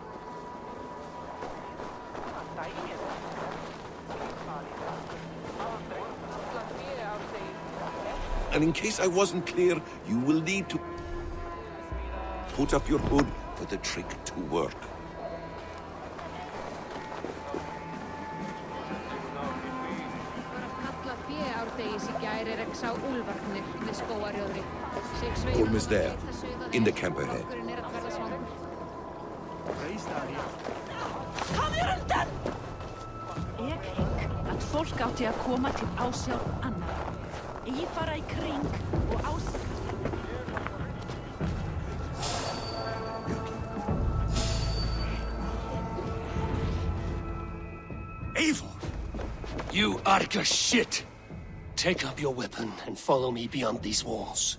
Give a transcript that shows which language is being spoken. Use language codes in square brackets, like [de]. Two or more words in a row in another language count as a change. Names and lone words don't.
[en] And in case I wasn't clear, you will need to put up your hood for the trick to work. Gorm is there, in the camp ahead. [is] Kom þér undan! Ég hygg að fólk átti að koma til ásjár annar. Eigi fara í kring og Eivor! [en] You Arga shit! Take up your weapon and follow me beyond these walls.